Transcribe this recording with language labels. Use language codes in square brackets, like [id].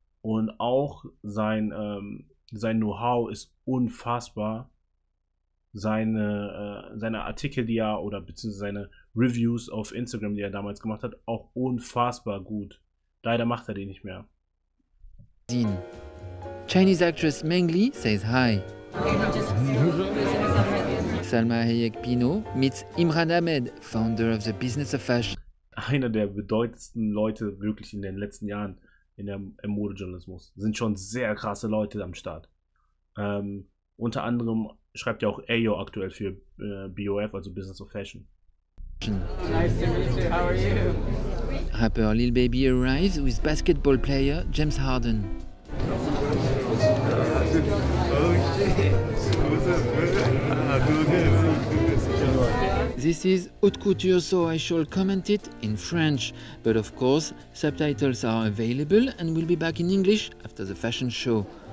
[de] Und auch sein Know-how ist unfassbar. seine Artikel, die er, oder beziehungsweise seine Reviews auf Instagram, die er damals gemacht hat, auch unfassbar gut. Leider macht er die nicht mehr. [en] Chinese actress Meng Li says hi. Salma Hayek Pinault meets Imran Ahmed, founder of the Business of Fashion. [de] Einer der bedeutendsten Leute wirklich in den letzten Jahren im Modejournalismus. Sind schon sehr krasse Leute am Start. Unter anderem schreibt ja auch Ayo aktuell für BOF, also Business of Fashion. [en] Nice to meet you. How are you? Rapper Lil Baby arrives with basketball player James Harden. This is haute couture, so I shall comment it in French, but of course subtitles are available and will be back in English after the fashion show.